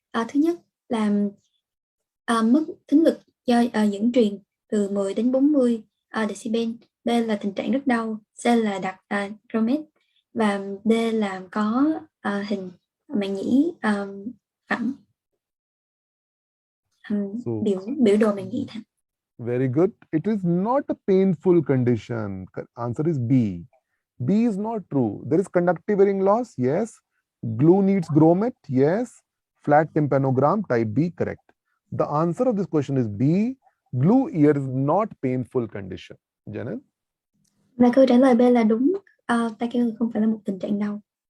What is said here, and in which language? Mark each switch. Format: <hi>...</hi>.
<vi>Thứ nhất là mất thính lực do dẫn truyền từ 10 đến 40 decibel. B là tình trạng rất đau. C là đặt grommet. Và D là có hình màng nhĩ phẳng. Biểu đồ màng nhĩ thẳng.</vi> <en>Very good. It is not a painful condition. Answer is B. B is not true. There is conductive hearing loss. Yes. Glue needs grommet. Yes. Flat tympanogram. Type B. Correct. The answer of this question is B. Glue ear is not painful condition. Janet?</en> <vi>Và câu trả lời B là đúng. Tai keo không phải là một tình trạng đau.</vi>